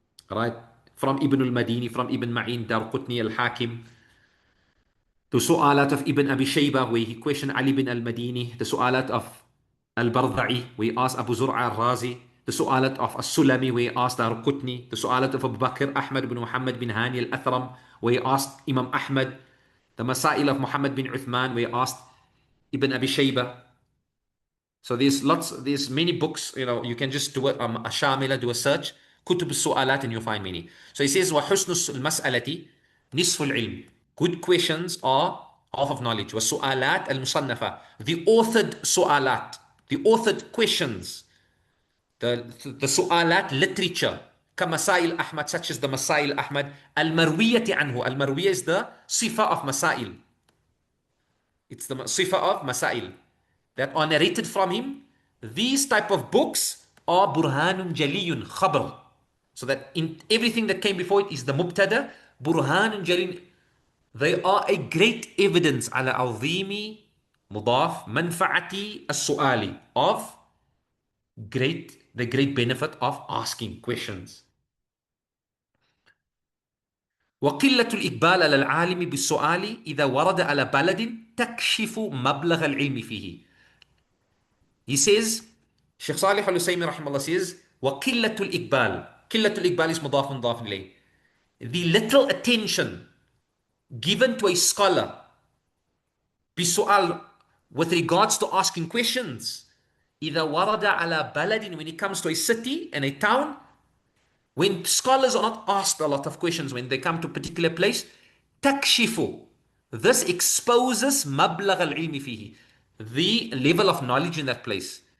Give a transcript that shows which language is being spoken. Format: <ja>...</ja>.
<en>Right? From Ibn al-Madini, from Ibn Ma'in, Darqutni, al-Hakim, the su'alat of Ibn Abi Shaybah, where he questioned Ali bin al-Madini, the su'alat of al-Bardha'i, where he asked Abu Zur'a al-Razi, the su'alat of al-Sulami, where he asked Darqutni, the su'alat of Abu Bakr, Ahmad bin Muhammad bin Hani al-Athram, where he asked Imam Ahmad, the Masail of Muhammad bin Uthman, where he asked Ibn Abi Shaybah. So there's many books, you can just do a shamila, do a search, kutub su'alat, and you'll find many. So he says,</en> <ar>وَحُسْنُ الْمَسْأَلَةِ نِصْفُ الْعِلْمِ.</ar> <en>Good questions are half of knowledge.</en> <ar>وَالسُؤَالات الْمُصَنَّفَةِ.</ar> <en>The authored su'alat, the authored questions, the su'alat literature, كَمَسَائِل Ahmad, such as the Masail Ahmad,</en> <ar>al-marwiyati anhu.</ar> <en>Al-marwiyah is the sifa of Masail. It's the sifa of Masail that are narrated from him. These type of books are</en> <ar>burhanun jaliyun</ar> <en>khabar. So that in everything that came before it is the mubtada, burhanun jaliyun. They are a great evidence</en> <ar>ala azimi mudaf manfa'ati as-su'ali,</ar> <en>of the great benefit of asking questions.</en> <ar>وقلة الإقبال على العالم بالسؤال إذا ورد على بلد تكشف مبلغ العلم فيه.</ar> <en>He says, Shaykh Sālih al-Usaymī rahimahullah says,</en> <ar>وَقِلَّةُ الْإِقْبَالِ. قِلَّةُ الْإِقْبَالِ</ar> <en>is</en> <ar>مضاف مضاف إليه.</ar> <en>The little attention given to a scholar بسؤال, with regards to asking questions,</en> <ar>إذا ورد على بلد,</ar> <en>when it comes to a city and a town, when scholars are not asked a lot of questions when they come to a particular place, تكشف, this exposes</en> <ar>مبلغ العلم فيه,</ar> <en>the level of knowledge in that place.</en>